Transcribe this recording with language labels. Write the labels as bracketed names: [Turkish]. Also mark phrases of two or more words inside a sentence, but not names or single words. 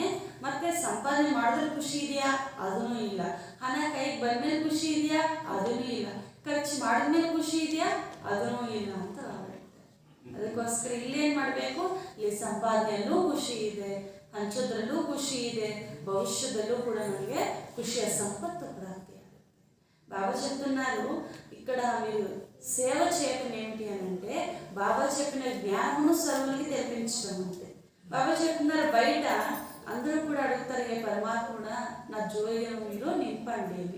[Kannada] ಮತ್ತೆ ಸಂಪಾದನೆ ಮಾಡಿದ್ರೆ ಖುಷಿ ಇದೆಯಾ, ಅದೂ ಇಲ್ಲ. ಹಣ ಕೈಗೆ ಬಂದ್ಮೇಲೆ ಖುಷಿ ಇದೆಯಾ, ಅದೂ ಇಲ್ಲ. ಖರ್ಚು ಮಾಡಿದ್ಮೇಲೆ ಖುಷಿ ಇದೆಯಾ, ಅದೂ ಇಲ್ಲ ಅಂತ ಹೇಳ್ತಾರೆ. ಅದಕ್ಕೋಸ್ಕರ ಇಲ್ಲೇನು ಮಾಡಬೇಕು, ಇಲ್ಲಿ ಸಂಪಾದನೆಯಲ್ಲೂ ಖುಷಿ ಇದೆ, ಹಂಚೋದ್ರಲ್ಲೂ ఖుషి ಇದೆ, [Telugu] భవిష్యత్తులో కూడా మనకి ఖుషి సంపత్తు ప్రాప్తి. బాబా చెప్తున్నారు ఇక్కడ మీరు సేవ చేయటం ఏమిటి అని అంటే బాబా చెప్పిన జ్ఞానమును సర్వులకి తెప్పించడం అంతే. బాబా చెప్తున్నారు బయట అందరూ కూడా అడుగుతారు, ఏ పరమాత్ముడా నా జోయిను మీరు నింపండి అని.